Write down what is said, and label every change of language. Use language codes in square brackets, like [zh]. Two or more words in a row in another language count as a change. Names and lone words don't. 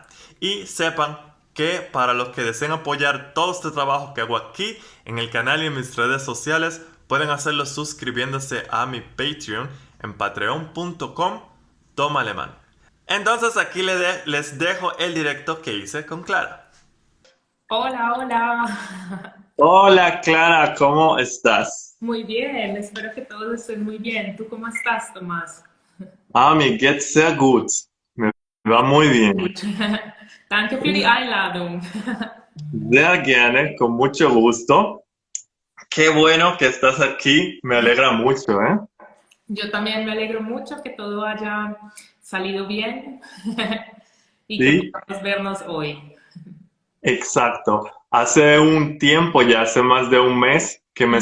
[es] Y sepan que para los que deseen apoyar todo este trabajo que hago aquí en el canal y en mis redes sociales, pueden hacerlo suscribiéndose a mi Patreon en patreon.com Toma Alemán. Entonces aquí les dejo el directo que hice con Clara. Hola, hola. Hola Clara, ¿cómo estás? Muy bien, espero que todos estén muy bien. ¿Tú cómo estás, Tomás? [de] Mir geht's sehr gut. [es] Me va muy bien. [de] Gut. Danke für die Einladung. Sehr gerne, [es] con mucho gusto. Qué bueno que estás aquí, me alegra mucho, ¿eh? Yo también me alegro mucho que todo haya salido bien y que Sí, podamos vernos hoy. exacto. Hace un tiempo, ya hace más de un mes que me